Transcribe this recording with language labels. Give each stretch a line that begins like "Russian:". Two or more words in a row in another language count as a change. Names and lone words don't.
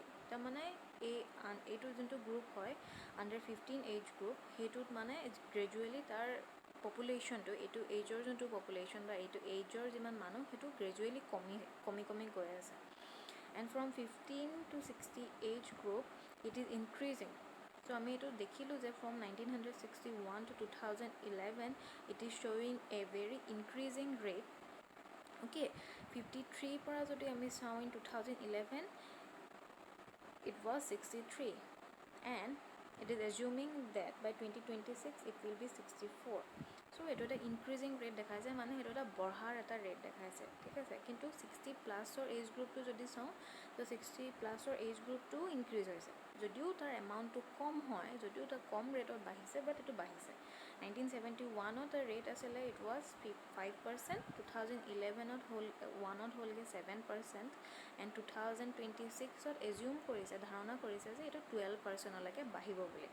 Assamese: তাৰমানে এইটো যোনটো গ্ৰুপ হয়
English: under 15 age group,
Assamese: সেইটোত মানে গ্ৰেজুৱেলি তাৰ পপুলেশ্যনটো, এইটো এজৰ যোনটো পপুলেশ্যন বা এইটো এজৰ যিমান মানুহ সেইটো গ্ৰেজুৱেলি কমি গৈ আছে।
English: and from 15 to 60 age group it is increasing. চ'
Assamese: আমি এইটো দেখিলোঁ যে
English: from 1961 to 2011 it is showing a very increasing rate. অ'কে, 53
Assamese: পৰা যদি আমি চাওঁ
English: ইন 2011 it was 63, and it is assuming that by 2026 it will be 64.
Assamese: So এইটো এটা ইনক্ৰিজিং ৰেট দেখাইছে, মানে সেইটো এটা বঢ়াৰ এটা ৰেট দেখাইছে। ঠিক আছে, কিন্তু 60
English: plus age group
Assamese: যদি চাওঁ তো 60
English: plus age group
Assamese: ইনক্ৰিজ হৈছে, যদিও তাৰ এমাউণ্টটো কম হয়, যদিও তাৰ কম ৰেটত বাঢ়িছে, বাট এইটো বাঢ়িছে। 1971ত তাৰ ৰেট আছিলে
English: it was
Assamese: 5%, 2011ত হ'লগৈ 7%, এণ্ড 2026ত এজিউম কৰিছে, ধাৰণা কৰিছে যে এইটো 12%লৈকে বাঢ়িব বুলি।